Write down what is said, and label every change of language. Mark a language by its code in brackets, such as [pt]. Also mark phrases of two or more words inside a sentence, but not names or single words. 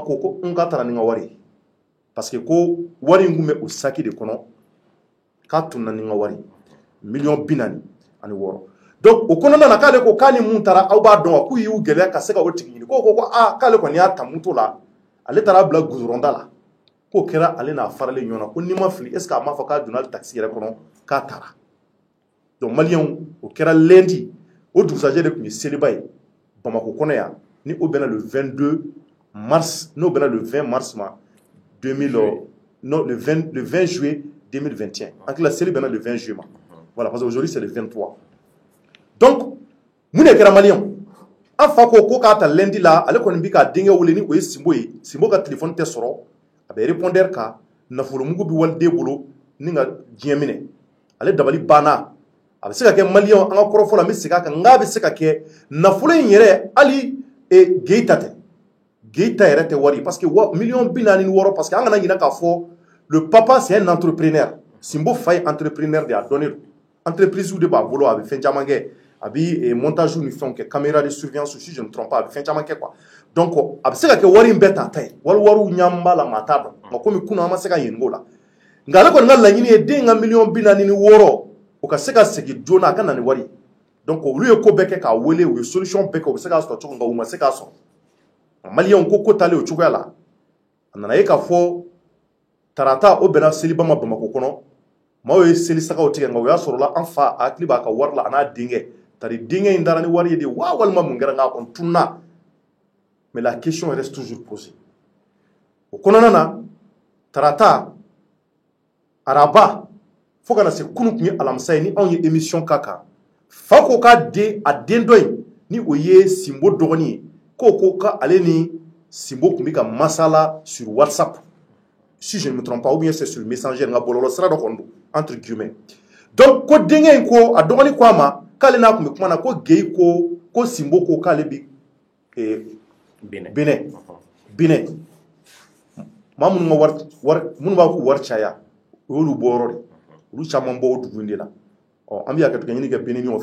[bm] ko k'a taara ni n ka wari ye [fr] parce que [bm] ko wari in tun bɛ o saki de kɔnɔ k'a tunna ni n ka wari 4,000,000 ani 6 donc o kɔnɔna na k'ale ko k'a ni mun taara aw b'a dɔn wa k'u y'u gɛlɛya ka se ka o tigi ɲini ko k'ale kɔni y'a ta moto la ale taara bila goudronda la k'o kɛra ale n'a faralen ɲɔgɔn na ko n'i ma fili [fr] est ce que [bm] a m'a fɔ k'a donna taxi yɛrɛ kɔnɔ k'a taara donc maliyɛnw o kɛra lundi o dugusajɛ de tun ye seliba ye Bamako kɔnɔ yan ni o bɛnna [fr] le 22 mars [bm] n'o bɛnna [fr] le 20 mars [bm] ma 2000 [fr] non le 20 juillet 2021 en clair [bm] seli bɛnna [fr] le 20 juillet [bm] ma [fr] voilà parce que aujourd'hui c'est le 23 [bm] donc mun de kɛra maliyɛnw an fa ko k'a ta lundi la ale kɔni bɛ k'a denkɛ wele ni o ye Sinbo ye Sinbo ka téléphone tɛ sɔrɔ a bɛ répondeur kan nafolo mugu bɛ waliden bolo ni ka diɲɛ minɛ ale dabali banna a bɛ se ka kɛ maliyɛnw an ka kɔrɔfɔ la n bɛ segin a kan n k'a bɛ se ka kɛ nafolo in yɛrɛ hali Geyita tɛ Geyita yɛrɛ tɛ wari [fr] parce que [bm] 4,000,000 parce que an kana ɲinɛ k'a fɔ [fr] le papa c'est un entrepreneur [bm] Sinbo fa ye entrepreneur de a dɔnnen don entreprise de b'a bolo a bɛ fɛn caman kɛ a bɛ montage ni fɛnw kɛ [fr] caméra de surveillance si je ne trompe pas [bm] a bɛ fɛn caman kɛ quoi donc a bɛ se ka kɛ wari in bɛɛ ta ta ye wariw ɲan b'a la maa t'a dɔn nka komi kunun an ma se ka ɲininka o la nka ale kɔni ka laɲini ye den ka 4,000,000 o ka se ka segin joona a ka na ni wari donc olu ye ko bɛɛ kɛ k'a wele u ye solution bɛɛ kɛ u bɛ se k'a sɔrɔ cogo min nka u ma se k'a sɔrɔ maliyɛnw ko taalen o cogoya la a nana ye k'a fɔ tarata o bɛnna seliba ma Bamako kɔnɔ maaw ye seli sagaw tigɛ nka o y'a sɔrɔla an fa a hakili b'a ka wari la a n'a denkɛ tari denkɛ in dara ni wari ye de wa walima mun kɛra nka a kɔni tununa [fr] mais la question reste toujours posée [bm] o kɔnɔna na tarata araba fo kana se kunun tun ye alamisa ye ni anw ye émission k'a kan fa ko k'a den a den dɔ in ni o ye Sinbo dɔgɔnin ye ko k'ale ni Sinbo tun bɛ ka masala [fr] sur WhatsApp si je ne me trompe pas ou bien c'est sur Messenger [bm] nka bɔlɔlɔ sira dɔ kɔni don [fr] entre guillemets [bm] donc ko denkɛ in ko a dɔgɔnin ko a ma k'ale n'a tun bɛ kuma na ko Geyi ko Sinbo ko k'ale bɛ Benin maa minnu b'a fɔ wari caya o y'olu bɔ yɔrɔ de olu caman bɔ o dugu in de la an bɛ yakɛtɛ ɲini kɛ Benin ɲɔgɔn